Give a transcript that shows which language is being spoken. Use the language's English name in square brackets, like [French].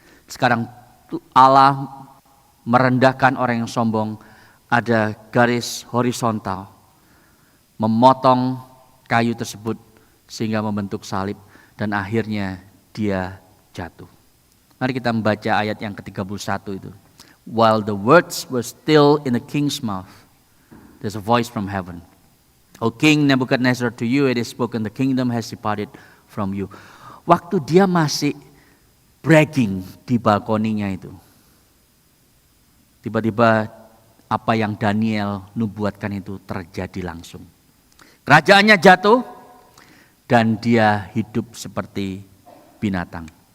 [Indonesian] Sekarang Allah merendahkan orang yang sombong, ada garis horizontal memotong kayu tersebut sehingga membentuk salib dan akhirnya dia jatuh. Mari kita membaca ayat yang ke-31 itu. [English] While the words were still in the king's mouth, there's a voice from heaven. O King Nebuchadnezzar, to you it is spoken, the kingdom has departed from you. [Indonesian] Waktu dia masih bragging di balkoninya itu, tiba-tiba apa yang Daniel nubuatkan itu terjadi langsung. Kerajaannya jatuh dan dia hidup seperti binatang.